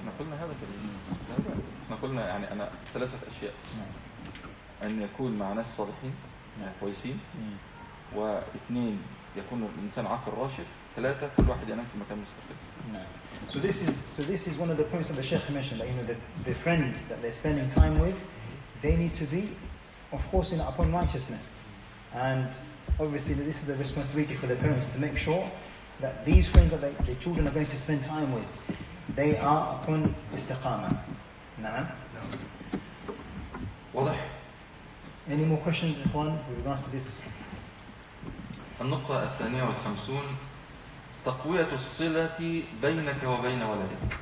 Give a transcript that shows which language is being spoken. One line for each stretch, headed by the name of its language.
Arabic: احنا قلنا هذا احنا قلنا يعني أنا ثلاثة أشياء. أن يكون مع ناس صالحين كويسين، واثنين يكون الإنسان عاقل راشد، ثلاثة كل واحد ينام في مكان مستقل.
English: So this is one of the points that the Sheikh mentioned, that the friends that they're spending time with, they need to be, of course, upon righteousness. And obviously this is the responsibility for the parents to make sure that these friends that the children are going to spend time with, they are upon istiqamah.
Arabic: Na'am. واضح؟
English: Any more questions, Ikhwan, with regards to this?
Arabic: النقطة 52 تقوية الصلة بينك وبين ولدك.